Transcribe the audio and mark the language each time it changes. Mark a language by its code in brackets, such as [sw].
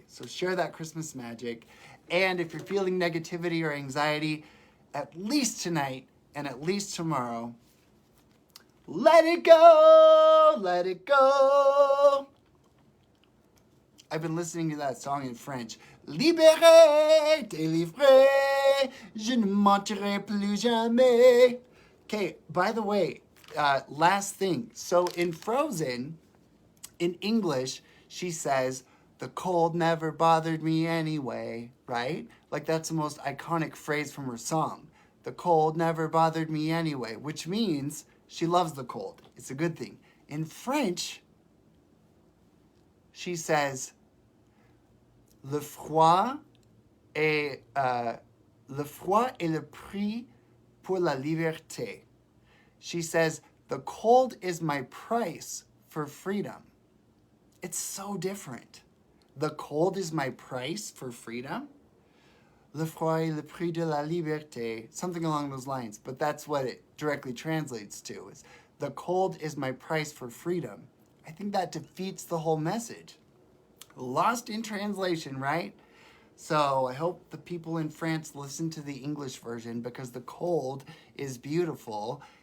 [en] So share that Christmas magic. And if you're feeling negativity or anxiety, at least tonight and at least tomorrow, let it go, let it go. I've been listening to that song in French. [fr] Libéré, délivré, je ne mentirai plus jamais. [en] Okay, by the way, last thing. So in Frozen, in English, she says, the cold never bothered me anyway, right? Like that's the most iconic phrase from her song. The cold never bothered me anyway, which means she loves the cold. It's a good thing. In French, she says, [fr] le froid est le prix pour la liberté. [en] She says, the cold is my price for freedom. It's so different. The cold is my price for freedom. [fr] Le froid est le prix de la liberté. [en] Something along those lines. But that's what it directly translates to. Is the cold is my price for freedom. I think that defeats the whole message. Lost in translation, right? So I hope the people in France listen to the English version because the cold is beautiful.